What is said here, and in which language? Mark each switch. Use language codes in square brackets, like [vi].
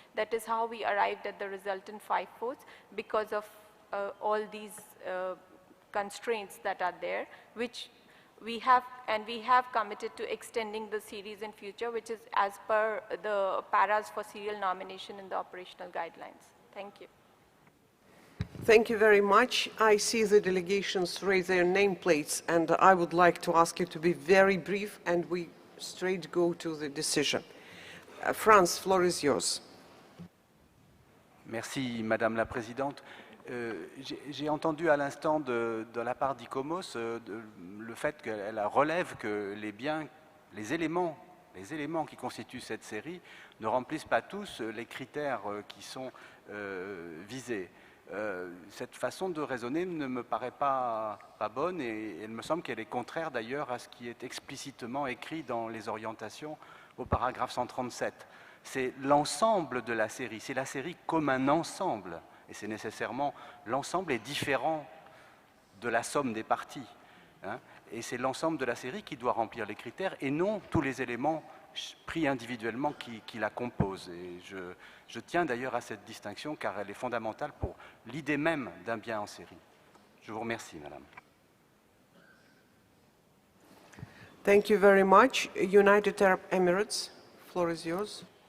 [en] That is how we arrived at the resultant 5 forts, because of all these constraints that are there, which we have committed to extending the series in future, which is as per the paras for serial nomination in the operational guidelines. Thank you. Thank you very much. I see the delegations raise their nameplates, and I would like to ask you to be very brief, and we straight go to the decision. Franz, floor is yours. [fr] Merci, Madame la Présidente. J'ai entendu à l'instant de la part d'ICOMOS le fait qu'elle relève que les éléments qui constituent cette série ne remplissent pas tous les critères qui sont visés. Cette façon de raisonner ne me paraît pas bonne, et il me semble qu'elle est contraire d'ailleurs à ce qui est explicitement écrit dans les orientations au paragraphe 137. C'est l'ensemble de la série, c'est la série comme un ensemble, et c'est nécessairement l'ensemble est différent de la somme des parties, hein, et c'est l'ensemble de la série qui doit remplir les critères et non tous les éléments pris individuellement qui la composent. Et je tiens d'ailleurs à cette distinction car elle est fondamentale pour l'idée même d'un bien en série. Je vous remercie, Madame. [en] Thank you very much. United Arab Emirates, floor is yours.